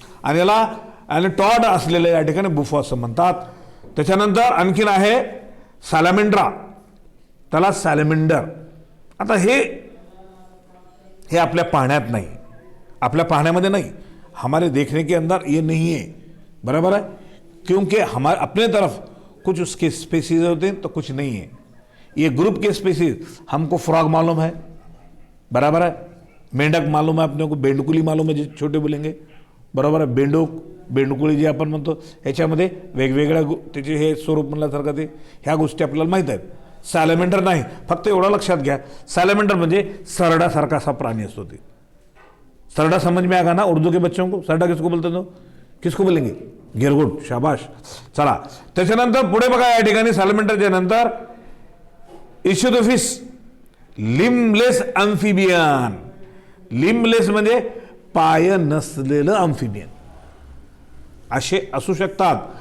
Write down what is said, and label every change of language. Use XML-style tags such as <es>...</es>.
<mr>आणि याला आणि टॉड असलेले या ठिकाणी बुफो असं म्हणतात. त्याच्यानंतर आणखीन आहे सॅलमेंड्रा, त्याला सॅलमेंडर. आता हे आपल्या पाण्यात नाही, आपल्या पाण्यामध्ये</mr> <hi>नहीं, हमारे देखने के अंदर ये नहीं है. बराबर है. क्योंकि हमारे अपने तरफ कुछ उसके स्पेसीज होते हैं तो कुछ नहीं है. ये ग्रुप के स्पेसीज हमको फ्रॉग मालूम है. बराबर है. मेंढक मालूम है अपने को, बेंडकुली मालूम है जे छोटे बोलेंगे.</hi> <mr>बरोबर आहे. बेंडकुळी जे आपण म्हणतो ह्याच्यामध्ये वेगवेगळ्या त्याचे हे स्वरूप म्हणल्यासारखं ते ह्या गोष्टी आपल्याला माहीत आहेत. सॅलमेंडर नाही. फक्त एवढं लक्षात घ्या, सॅलमेंडर म्हणजे सरडासारखा असा प्राणी असतो.</mr> <hi>ते सरडा समझ में आएगा ना उर्दू के बच्चों को? सरडा किसको बोलते हो? किसको बोलेंगे? गिरगुट. शाबाश.</hi> <mr>चला, त्याच्यानंतर पुढे बघा, या ठिकाणी सॅलमेंडरच्या नंतर इशुदोफिस, लिम्बलेस अम्फिबियन. लिम्बलेस म्हणजे पाय नसलेलं अम्फिबियन असे असू शकतात.</mr>